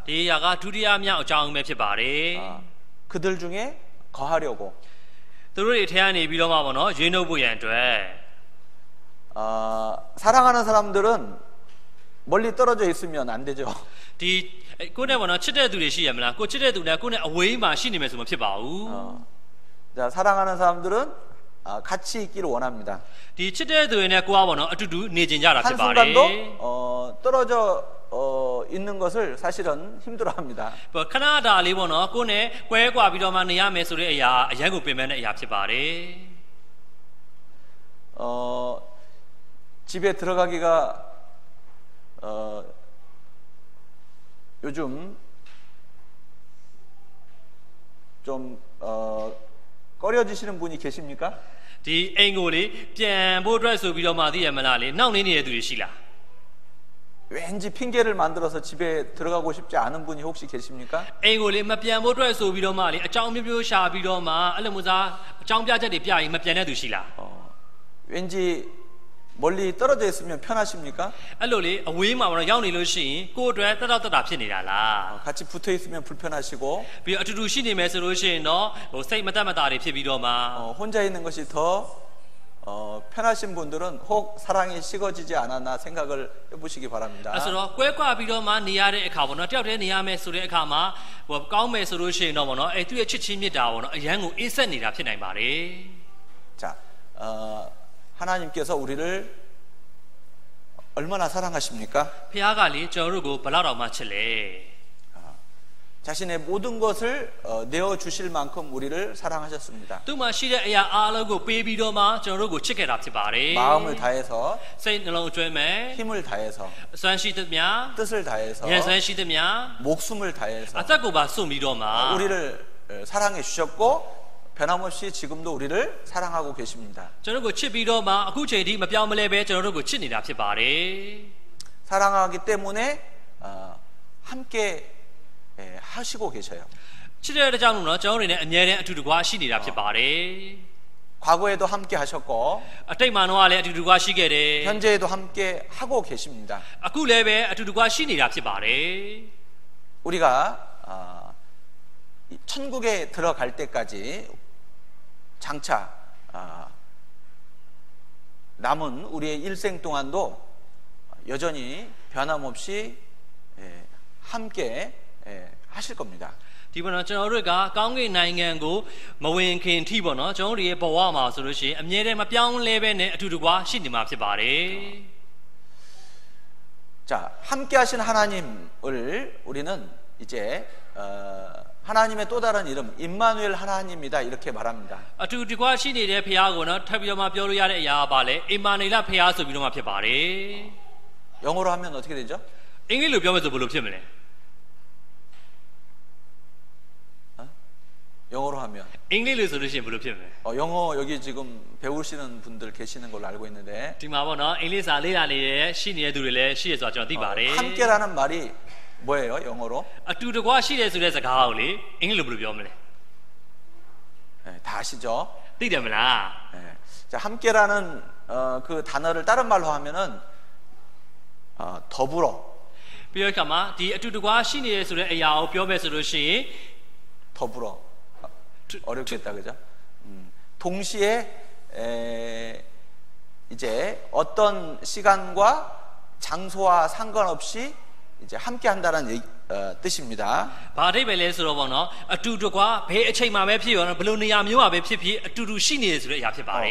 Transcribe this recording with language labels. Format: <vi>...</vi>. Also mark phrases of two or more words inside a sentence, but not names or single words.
<my>ဒီအရာကဒုတိယမြောက်အကြောင်းပဲဖြစ်ပါတယ်</my> <ko>그들 중에 거하려고</ko> <my>သူတို့တွေထဲကနေပြီးတော့မှပေါ့နော်ရွေးနှုတ်ဖို့ရန်အတွက်</my> <ko>사랑하는 사람들은 멀리 떨어져 있으면 안 되죠.</ko> <my>ဒီကိုယ့်နဲ့ပေါ့နော်ချစ်တဲ့သူတွေရှိရမလားကိုချစ်တဲ့သူနဲ့ကိုယ့်နဲ့အဝေးမှာရှိနေမယ်ဆိုမှဖြစ်ပါဘူး</my> <ko>자, 사랑하는 사람들은 같이 있기를 원합니다.</ko> <my>ဒီချစ်တဲ့သူတွေနဲ့ကိုကပေါ့နော်အတူတူနေကြတာဖြစ်ပါတယ်</my> <ko>한순간도 떨어져 있는 것을 사실은 힘들어합니다.</ko> <my>ခဏတာလေးပေါ့နော်ကိုနဲ့ကွဲကွာပြီးတော့မှနေရမယ်ဆိုတဲ့အရာအရန်ကိုပင်ပန်းတဲ့အရာဖြစ်ပါတယ်</my> <ko>집에 들어가기가 요즘 좀 꺼려지시는 분이 계십니까?</ko> <my>ဒီအိမ်ကိုလေပြန်ဖို့အတွက်ဆိုပြီးတော့မှသိရမလားလေနှောင့်နှေးနေတဲ့သူတွေရှိလား</my> <ko>왠지 핑계를 만들어서 집에 들어가고 싶지 않은 분이 혹시 계십니까?</ko> <my>အိမ်ကိုလေမပြန်ဖို့အတွက်ဆိုပြီးတော့မှလေအကြောင်းမျိုးမျိုးရှာပြီးတော့မှအဲ့လိုမျိုးစားအကြောင်းပြချက်တွေပြရင်မပြန်တဲ့သူရှိလား</my> <ko>왠지 멀리 떨어져 있으면 편하십니까?</ko> <my>အဲ့လိုလေအဝေးမှာပေါ့နော်ရောက်နေလို့ရှိရင်ကိုယ်အတွက်တက်တော့တက်တာဖြစ်နေတာလား</my> <ko>같이 붙어 있으면 불편하시고</ko> <my>ပြီးတော့အတူတူရှိနေမယ်ဆိုလို့ရှိရင်တော့ဟိုစိတ်မတက်မတာတွေဖြစ်ပြီးတော့မှ</my> <ko>혼자 있는 것이 더 편하신 분들은 혹 사랑이 식어지지 않았나 생각을 해보시기 바랍니다.</ko> <my>အဲ့ဆိုတော့ကွဲကွာပြီးတော့မှနေရတဲ့အခါပေါ့နော်တယောက်တည်းနေရမယ်ဆိုတဲ့အခါမှာဟိုကောင်းမယ်ဆိုလို့ရှိရင်တော့ပေါ့နော်အဲ့သူ့ရဲ့ချစ်ချင်းမြတ်တာပေါ့နော်အရန်ကိုအေးဆက်နေတာဖြစ်နိုင်ပါတယ်</my> <ko>자, 하나님께서 우리를 얼마나 사랑하십니까?</ko> <my>ဖခင်ကလေကျွန်တော်တို့ကိုဘယ်လောက်တောင်မှချစ်လဲ</my> <ko>자신의 모든 것을 내어 주실 만큼 우리를 사랑하셨습니다.</ko> <my>သူ့မှာရှိတဲ့အရာအားလုံးကိုပေးပြီးတော့မှကျွန်တော်တို့ကိုချစ်ခဲ့တာဖြစ်ပါတယ်</my> <ko>마음을 다해서</ko> <my>စိတ်နှလုံးအကျွမ်းမဲ့</my> <ko>힘을 다해서</ko> <my>အစွမ်းရှိသမျှ</my> <ko>뜻을 다해서</ko> <my>ဉာဏ်စွမ်းရှိသမျှ</my> <ko>목숨을 다해서</ko> <my>အသက်ကိုပါစွန့်ပြီးတော့မှ</my> <ko>우리를 사랑해 주셨고 변함없이 지금도 우리를 사랑하고 계십니다.</ko> <my>ကျွန်တော်တို့ကိုချစ်ပြီးတော့မှအခုချိန်ထိမပြောင်းမလဲပဲကျွန်တော်တို့ကိုချစ်နေတာဖြစ်ပါတယ်</my> <ko>사랑하기 때문에 함께 하시고 계셔요.</ko> <my>ချစ်တဲ့ကြောင့်လို့နော်ကျွန်တော်တို့နဲ့အမြဲတမ်းအတူတကွရှိနေတာဖြစ်ပါတယ်</my> <ko>과거에도 함께 하셨고</ko> <my>အတိတ်မှာတော့လည်းအတူတကွရှိခဲ့တယ်</my> <ko>현재에도 함께 하고 계십니다.</ko> <my>အခုလည်းပဲအတူတကွရှိနေတာဖြစ်ပါတယ်</my> <ko>우리가 천국에 들어갈 때까지 장차 남은 우리의 일생 동안도 여전히 변함없이 함께 하실 겁니다.</ko> <my>ဒီပေါ်တော့ကျွန်တော်တို့ကကောင်းကင်နိုင်ငံကိုမဝင်ခင်ထိပေါ့နော်ကျွန်တော်တို့ရဲ့ဘဝမှာဆိုလို့ရှိရင်အမြဲတမ်းမပြောင်းလဲပဲနဲ့အတူတကွရှိနေမှာဖြစ်ပါတယ်</my> <ko>자, 함께 하신 하나님을 우리는 이제 하나님의 또 다른 이름 임마누엘 하나님이다 이렇게 말합니다.</ko> <my>အတူတကွရှိနေတဲ့ဖခင်ကိုနော်ထပ်ပြီးတော့မှပြောလို့ရတဲ့အရာကပါလေအီမာနီလဖခင်ဆိုပြီးတော့မှဖြစ်ပါတယ်</my> <ko>영어로 하면 어떻게 되죠?</ko> <my>အင်္ဂလိပ်လိုပြောမယ်ဆိုဘယ်လိုဖြစ်မလဲ</my> <ko>영어로 하면</ko> <my>အင်္ဂလိပ်လိုဆိုလို့ရှိရင်ဘယ်လိုဖြစ်မလဲ</my> <ko>영어 여기 지금 배우시는 분들 계시는 걸로 알고 있는데</ko> <my>ဒီမှာပေါ့နော်အင်္ဂလိပ်စာလေ့လာနေတဲ့ရှိနေတဲ့သူတွေလည်းရှိရဆိုတာကျွန်တော်သိပါတယ်</my> <ko>함께라는 말이 뭐예요? 영어로?</ko> <my>အတူတကွရှိတယ်ဆိုတဲ့စကားကိုလေအင်္ဂလိပ်လိုဘယ်လိုပြောမလဲ</my> <ko>다 아시죠?</ko> <my>သိတယ်မလား</my> <ko>자, 함께라는 그 단어를 다른 말로 하면은 더불어</ko> <my>ပြီးတော့ခါမှာဒီအတူတကွရှိနေတယ်ဆိုတဲ့အရာကိုပြောမယ်ဆိုလို့ရှိရင်</my> <ko>더불어 어렵겠다 그죠? 동시에 이제 어떤 시간과 장소와 상관없이 이제 함께 한다는 뜻입니다.</ko> <my>ဘာအဓိပ္ပာယ်လဲဆိုတော့ပေါ့နော်အတူတကွဘယ်အချိန်မှပဲဖြစ်ရောဘယ်လိုနေရာမျိုးမှာပဲဖြစ်ဖြစ်အတူတူရှိနေတယ်ဆိုတဲ့အရာဖြစ်ပါတယ်</my>